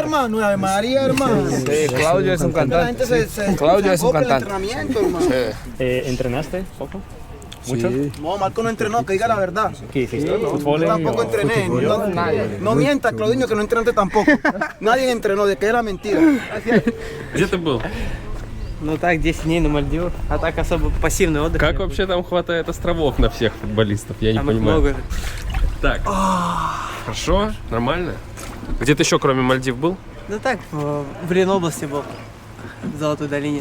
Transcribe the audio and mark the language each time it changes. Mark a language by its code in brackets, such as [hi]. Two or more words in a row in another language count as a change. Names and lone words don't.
[es] hermano, Ave María, hermano. Sí, Claudio es un La gente cantante. Claudio es un acopla al cantante. entrenamiento, hermano. ¿Entrenaste poco? ¿Mucho? Sí. No, Marco no entrenó, que diga la verdad. ¿Qué hiciste? ¿Fútbol? Yo tampoco entrené. No mientas, Claudinho, que no entrenaste tampoco. Nadie entrenó, de que era mentira. [ru] Где ты был? Ну так, 10 дней на Мальдивах, а так особо пассивный отдых. Как вообще там хватает островов на всех футболистов? Я не Там их понимаю. много. Так. Хорошо, нормально. Где ты еще, кроме Мальдив, был? Ну так, в Ленобласти был, в Золотой долине.